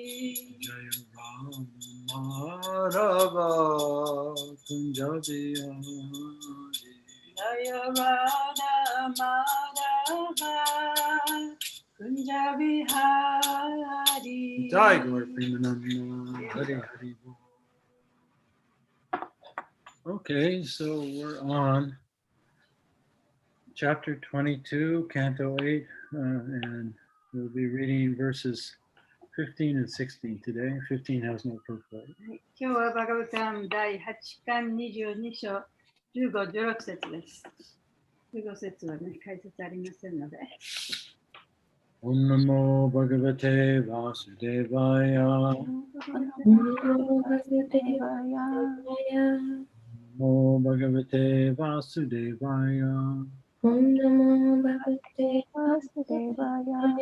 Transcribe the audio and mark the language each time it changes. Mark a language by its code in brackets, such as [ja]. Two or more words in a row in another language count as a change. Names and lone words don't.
[sa] Jaya Rama Madhava Kunja Vihari Jayavada Madhava Kunja Vihari Jai Gaur Premananda Hari Hari Bol. [en] Okay, so we're on chapter 22, canto 8, and we'll be reading verses 15 and 16 today. 15 has no purport. [ja] 今日はバガブタン第8巻22章15、16節です。15節はね、解説ありませんので。 [sa] Om Namo Bhagavate Vasudevaya. Namo Bhagavate Vasudevaya. Om Namo Bhagavate Vasudevaya.